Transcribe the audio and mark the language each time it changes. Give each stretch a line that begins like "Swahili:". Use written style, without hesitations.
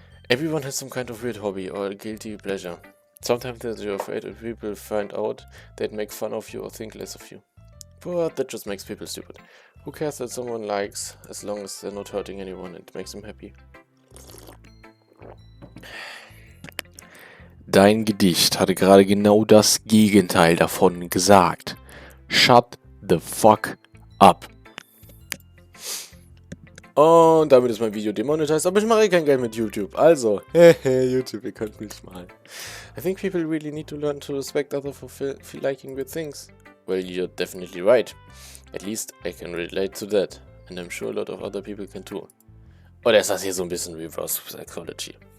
English: Everyone has some kind of weird hobby or a guilty pleasure. Sometimes you're afraid if people find out, they'd make fun of you or think less of you. But that just makes people stupid. Who cares that someone likes, as long as they're not hurting anyone and makes them happy?
German: Dein Gedicht hatte gerade genau das Gegenteil davon gesagt.
English: Shut the fuck up.
German: Und damit ist mein Video demonetized, aber ich mache kein Geld mit YouTube. Also, YouTube, ihr könnt mich mal.
English: I think people really need to learn to respect others for liking weird things. Well, you're definitely right. At least I can relate to that. And I'm sure a lot of other people can too.
German: Oder ist das hier so ein bisschen Reverse Psychology?